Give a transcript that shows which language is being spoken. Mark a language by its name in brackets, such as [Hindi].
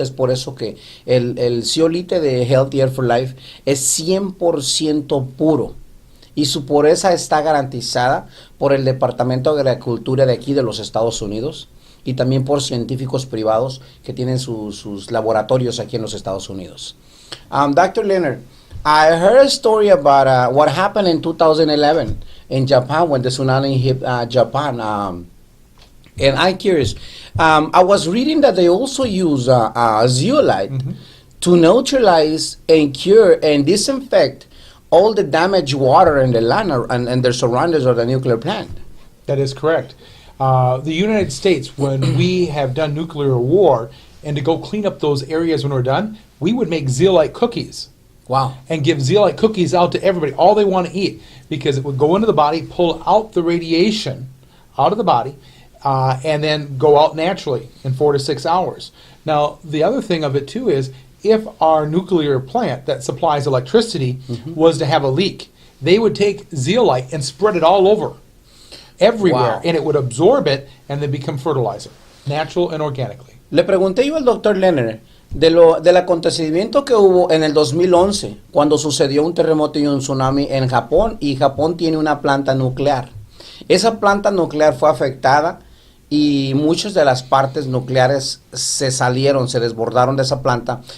[Spanish] Es por eso que el zeolite de Healthier for Life es 100% puro. Y su pureza está garantizada por el Departamento de Agricultura de aquí de los Estados Unidos y también por científicos privados que tienen sus laboratorios aquí en los Estados Unidos. [English] Dr. Lennrad, I heard a story about what happened in 2011 in Japan when the tsunami hit Japan. And I'm curious, I was reading that they also use zeolite to neutralize and cure and disinfect all the damaged water in the land and their surroundings of the nuclear plant. That is correct. The United States, when we have done nuclear war, and to go clean up those areas when we're done, we would make zeolite cookies. Wow. And give zeolite cookies out to everybody, all they want to eat, because it would go into the body, pull out the radiation out of the body, and then go out naturally in 4 to 6 hours. Now, the other thing of it too is, if our nuclear plant that supplies electricity was to have a leak, they would take zeolite and spread it all over, everywhere, Wow. and it would absorb it and then become fertilizer, natural and organically. [Spanish] Le pregunté yo al doctor Lennrad del acontecimiento que hubo en el 2011, cuando sucedió un terremoto y un tsunami en Japón, y Japón tiene una planta nuclear. Esa planta nuclear fue afectada y muchas de las partes nucleares se salieron, se desbordaron de esa planta.